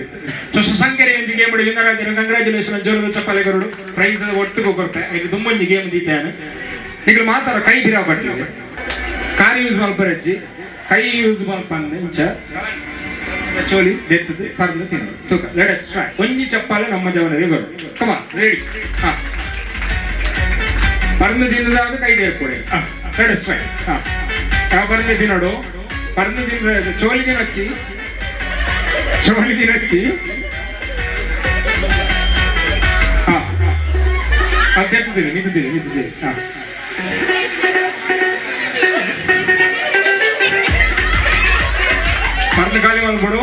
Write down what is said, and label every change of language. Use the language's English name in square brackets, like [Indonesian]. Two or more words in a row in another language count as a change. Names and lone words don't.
[Tulu] ಸೊ ಶಶಾಂಕರಿ ಎಂಜಿ [English] game winner [Tulu] ಆತೇರು. ಕಂಗ್ರಾಚುಲೇಷನ್. ಜೋರದ ಚಪ್ಪಾಳೆ ಕೊರಡು. ಪ್ರೈಸ್ ಒಟ್ಟಿಗೆ ಕೊಡ್ತೆ. ಈಗ ತುಂಬೊಂಜಿ ಗೇಮ್ ದೀತಾನೆ. ಈಗ ಮಾತಾಡ ಕೈ ಬಿರಾ ಬಟ್ಟೆ ಕಾರ್ ಯೂಸ್ ಮಲ್ಪರಜ್ಜಿ ಕೈ ಯೂಸ್ ಮಲ್ಪಂದ ಇಂಚ ಚೋಲಿ ದೆತ್ತದು ಪರ್ದು ತಿನ್ನೋದು ತೂಕ. [English] let us try. [Tulu] ಒಂಜಿ ಚಪ್ಪಾಳೆ ನಮ್ಮ ಜವನರಿಗೆ ಬರು. [English] come on ready. [Tulu] ಹಾ ಪರ್ದು ತಿನ್ನದಾಗ ಕೈ ದೇರ್ಕೊಡಿ. [English] let us try. [Tulu] ಹಾ ಯಾವ ಪರ್ದು ತಿನ್ನೋಡು. ಪರ್ದು ತಿನ್ನ ಚೋಲಿಗೆ ನಚ್ಚಿ ಚೋಲಿಗೆ ನಚ್ಚಿ. [Kannada] ಹಾ ಅದು ತೆತ್ತಿದ್ದೀರಿ ನಿಂತಿದ್ದೀರಿ ನಿಂತಿದ್ದೀರಿ. [Tulu] ಹಾ ಪರ್ದು ಖಾಲಿ ಮಲ್ಕೊಡು.